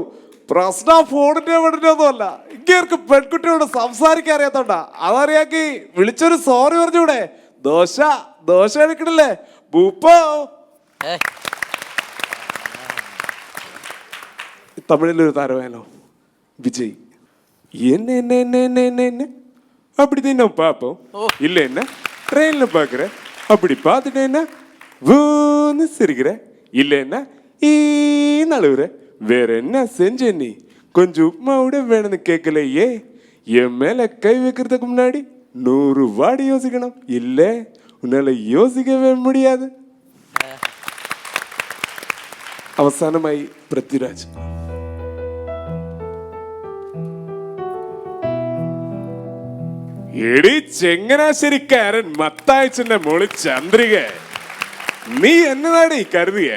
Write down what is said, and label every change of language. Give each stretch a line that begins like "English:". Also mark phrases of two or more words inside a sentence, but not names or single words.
Malayalam: പ്രശ്നം ഫോണിന്റെ വീടിന്റെ ഒന്നുമല്ല, ഇങ്ങേർക്ക് പെൺകുട്ടിയോട് സംസാരിക്കാൻ അറിയാത്തോണ്ടാ. അതറിയാക്കി വിളിച്ചൊരു സോറി പറഞ്ഞൂടെ? ദോശ എടുക്കണില്ലേ ബൂപ്പോ? തമിഴിലൊരു താരമായാലോ, വിജയ്.
Tamil: என்ன அப்படி தான் நான் பார்ப்போம். இல்லை என்ன ட்ரெயினில் பார்க்குறேன், அப்படி பார்த்துட்டு என்ன ஊன்னு சிரிக்கிறேன், இல்லை என்ன ஈன்னு அழுகுற. வேற என்ன செஞ்ச நீ? கொஞ்சம் உப்புமா விட வேணும்னு கேட்கலையே. என் மேலே கை வைக்கிறதுக்கு முன்னாடி 100 வாடி யோசிக்கணும். இல்லை உன்னால யோசிக்கவே முடியாது.
Malayalam: അവസാനമായി പൃഥ്വിരാജ്. എടി ചെങ്ങനാശ്ശേരിക്കാരൻ മത്തായച്ചന്റെ മോളി ചന്ദ്രിക, നീ എന്നതാടി കരുതിയേ?